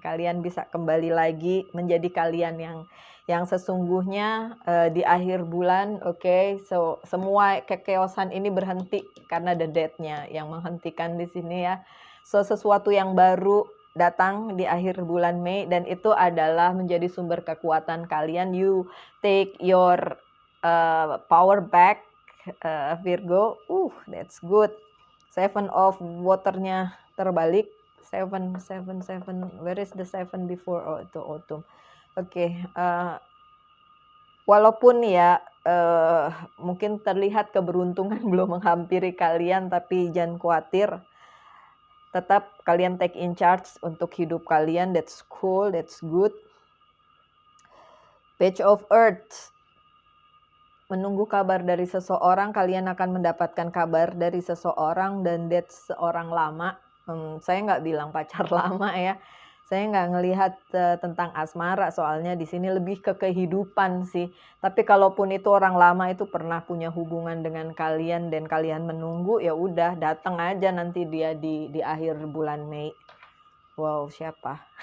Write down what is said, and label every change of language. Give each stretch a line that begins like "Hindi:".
Indonesian: Kalian bisa kembali lagi menjadi kalian yang sesungguhnya di akhir bulan. Oke, so semua kekeosan ini berhenti karena the death-nya yang menghentikan di sini ya. So sesuatu yang baru datang di akhir bulan Mei dan itu adalah menjadi sumber kekuatan kalian.
English: You take your power back, Virgo. That's good. 7 of water-nya
Indonesian: terbalik.
English: 7. Where is the 7 before?
Indonesian: Oh, itu autumn. Oke. Walaupun ya mungkin terlihat keberuntungan belum menghampiri kalian, tapi jangan khawatir. Tetap kalian
English: take in charge
Indonesian: untuk hidup kalian.
English: That's cool, that's good. Page of Earth.
Indonesian: menunggu kabar dari seseorang, kalian akan mendapatkan kabar dari seseorang dan
English: that's
Indonesian: seorang lama. Saya nggak bilang pacar lama ya. Saya nggak ngelihat tentang asmara, soalnya di sini lebih ke kehidupan sih. Tapi kalaupun itu orang lama itu pernah punya hubungan dengan kalian dan kalian menunggu, ya udah datang aja nanti dia di akhir bulan Mei. Wow, siapa?